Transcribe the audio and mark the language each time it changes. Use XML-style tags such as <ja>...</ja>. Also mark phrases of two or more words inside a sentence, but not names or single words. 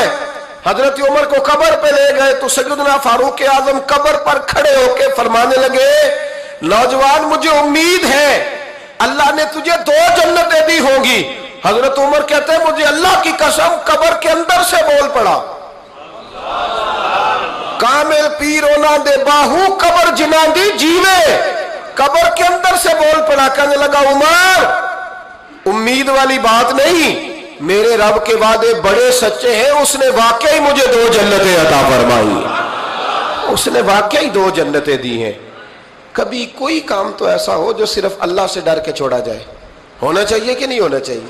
<ur>حضرت عمر کو قبر پہ لے گئے تو سیدنا فاروق اعظم قبر پر کھڑے ہو کے فرمانے لگے نوجوان مجھے امید ہے اللہ نے تجھے 2 جنتیں دی ہوں گی۔ حضرت عمر کہتے ہیں مجھے اللہ کی قسم قبر کے اندر سے بول پڑا</ur> <pa>کامل پیر اونہاں دے باہو قبر جنہاں دی جیوے.</pa> <ur>قبر کے اندر سے بول پڑا، کہنے لگا عمر امید والی بات نہیں، میرے رب کے وعدے بڑے سچے ہیں، اس نے واقعی مجھے 2 جنتیں عطا فرمائیں، اس نے واقعی 2 جنتیں دی ہیں. کبھی کوئی کام تو ایسا ہو جو صرف اللہ سے ڈر کے چھوڑا جائے، ہونا چاہیے کہ نہیں ہونا چاہیے?</ur>